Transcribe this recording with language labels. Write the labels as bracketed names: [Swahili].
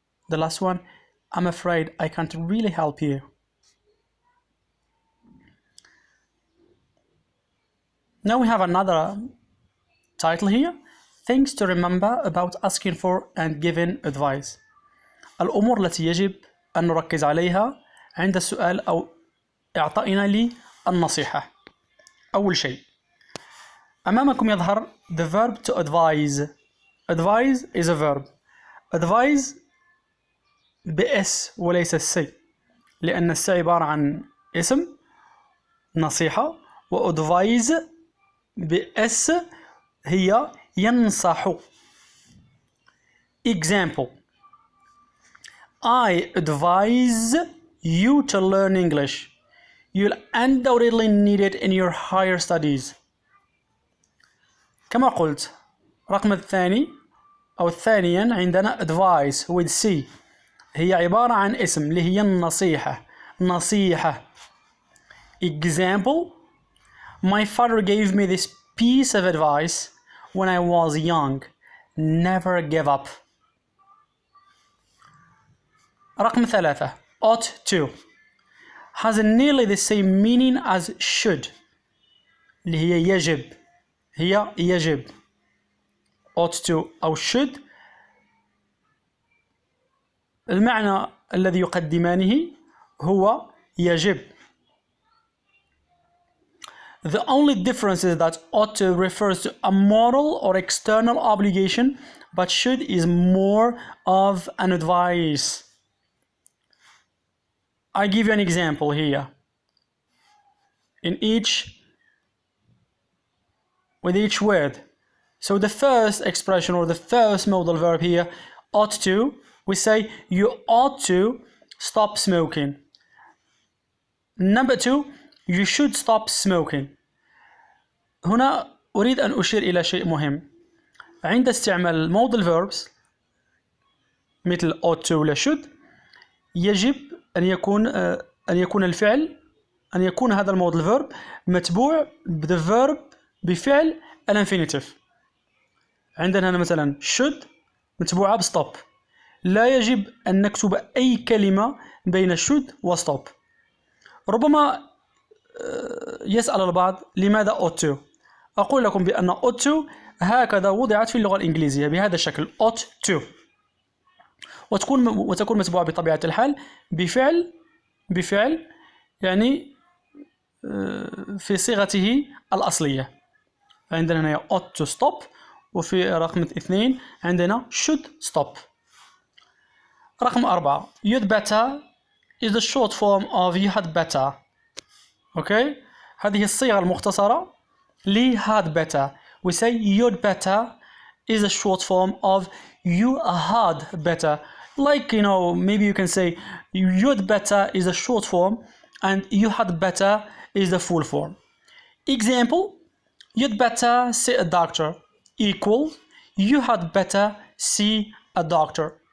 [English] The last one, I'm afraid I can't really help you. Now we have another title here, things to remember about asking for and giving advice. [Arabic] الأمور التي يجب أن نركز عليها عند السؤال أو إعطائنا للنصيحة. أول شيء أمامكم يظهر [English] the verb to advise. advise is a verb. [Arabic] advise بإس وليس السي، لأن السي عبارة عن اسم نصيحة، وأدفايز بإس هي ينصح. [English] Example: I advise you to learn English. You'll undoubtedly need it in your higher studies. [Arabic] كما قلت، رقم الثاني أو ثانيا عندنا [English] advice with C، [Arabic] هي عبارة عن اسم اللي هي النصيحة، نصيحة. [English] Example: My father gave me this piece of advice when I was young. Never give up. [Arabic] رقم ثلاثة [English] ought to has nearly the same meaning as should، [Arabic] اللي هي يجب، هي يجب. ought to أو should المعنى الذي يقدمانه هو يجب. [English] The only difference is that ought to refers to a moral or external obligation, but should is more of an advice. I give you an example here. With each word. So the first expression or the first modal verb here, ought to, we say you ought to stop smoking. Number two, you should stop smoking. [Arabic] هنا أريد أن أشير إلى شيء مهم. عند استعمال modal verbs مثل ought to ولا should، يجب أن يكون الفعل، أن يكون هذا المودل verb متبوع the verb بفعل الانفينيتيف. عندنا هنا مثلا should متبوعة بstop. لا يجب أن نكتب أي كلمة بين should و stop. ربما يسأل البعض لماذا ought to؟ أقول لكم بأن ought to هكذا وضعت في اللغة الإنجليزية بهذا الشكل ought to، وتكون متبوعة بطبيعة الحال بفعل يعني في صيغته الأصلية. عندنا هنا ought to stop، وفي رقم 2 عندنا should stop. رقم 4 [English] you'd better is the short form of you had better. [Arabic] Okay, هذه الصيغة المختصرة ل had better. [English] We say you'd better is a short form of you had better. Like, you know, maybe you can say you'd better is a short form and you had better is the full form. Example: you'd better see a doctor equals you had better see a doctor.